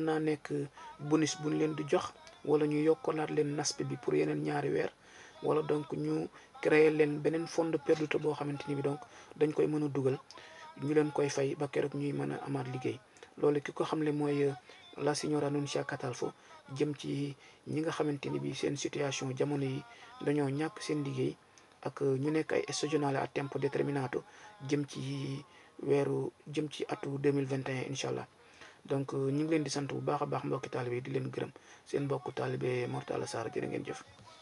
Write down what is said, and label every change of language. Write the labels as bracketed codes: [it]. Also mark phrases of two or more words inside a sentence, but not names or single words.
[wo] naa nekk bonus buñ leen di jox wala ñu yokkalaat leen naspe bi pour yeneen ñaari weer wala donc ñu créer leen beneen [it] fondo perduto [wo] boo xamante ni bi donc dañ koy mën a dugal ñu leen koy fay ba keroog ñuy mën a amaat liggéey loolu ki ko xamle mooy [it] la signora [wo] Nunzia Catalfo jëm ci ñi nga xamante ni bi seen situation jamono yi dañoo ñàkk seen liggéey ak ñu nekk ay [it] stagionale a tempo determinato [wo] jëm ci atu 2021 [ar] incha allah [wo] donc ñu ngi leen di sant bu baax a baax mbokki taalibe yi di leen gërëm seen mbokku taalibe Mor Talla Sarr jërë ngeen jëf.